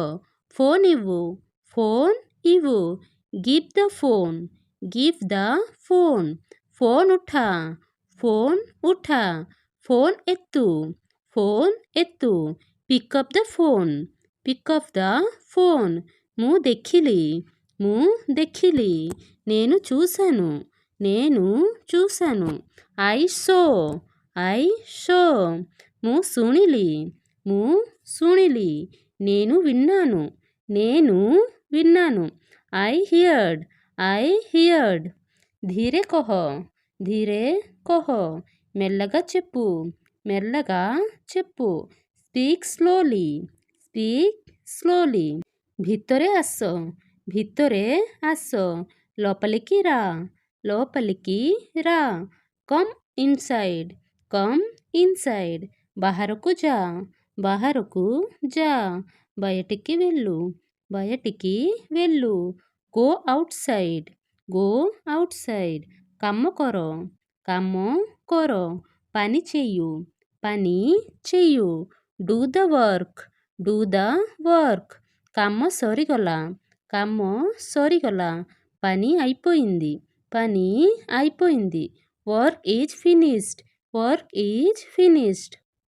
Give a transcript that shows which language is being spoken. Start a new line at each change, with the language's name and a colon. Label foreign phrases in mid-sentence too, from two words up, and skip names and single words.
Telugu: ఫోన్ ఇవ్వు. ఫోన్ ఇవ్వు.
English: Give the phone. Give the phone.
Hindi: फ़ोन उठा. फ़ोन उठा.
Telugu: ఫోన్ ఎత్తు. ఫోన్ ఎత్తు.
English: Pick up the phone. Pick up the phone.
Odia: ମୁଁ ଦେଖିଲି. ମୁଁ ଦେଖିଲି.
Telugu: నేను చూశాను. నేను చూశాను.
English: I show. I show.
Odia: ମୁଁ ଶୁଣିଲି. ମୁଁ ଶୁଣିଲି.
Telugu: నేను విన్నాను. నేను విన్నాను.
English: I heard. I heard.
Hindi: धीरे कह. धीरे कह.
Telugu: మెల్లగా చెప్పు. మెల్లగా చెప్పు.
English: Speak slowly. Speak slowly.
Odia: ଭିତରେ ଆସ. ଭିତରେ ଆସ.
Telugu: లోపలికి రా. లోపలికి రా.
English: Come inside. Come inside.
Odia: ବାହାରକୁ ଯା. ବାହାରକୁ ଯା.
Telugu: బయటికి వెళ్ళు. బయటికి వెళ్ళు.
English: Go outside. Go outside.
Odia: କାମ କର. କାମ କର.
Telugu: పని చెయ్యు. పని చెయ్యు.
English: Do the work. Do the work.
Odia: କାମ ସରିଗଲା. କାମ ସରିଗଲା.
Telugu: పని అయిపోయింది. పని అయిపోయింది.
English: Work is finished. Work is finished.